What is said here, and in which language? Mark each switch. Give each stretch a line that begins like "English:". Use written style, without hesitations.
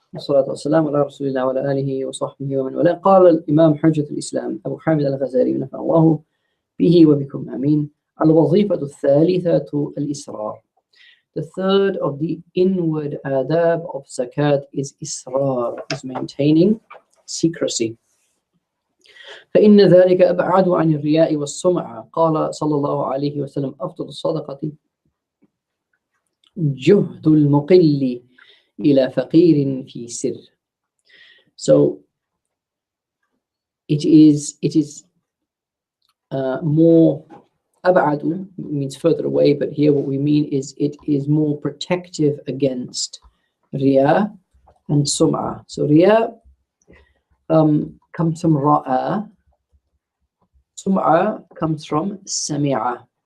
Arabic: والصلاة والسلام على رسول الله وعلى آله وصحبه ومن والاه. قال الإمام حجة الإسلام أبو حامد الغزالي ونفع الله به وبكم آمين. الوظيفة الثالثة الإسرار.
English: The third of the inward adab of zakat is israr, is maintaining secrecy.
Arabic: فإن ذلك أبعد عن الرياء والسمعة. قال صلى الله عليه وسلم أفضل الصدقة جهد المقل إلى فقير في سر.
English: So it is more ab'adu means further away, but here what we mean is it is more protective against riya and sum'ah. So riya comes from ra'a, sum'ah comes from sami'a.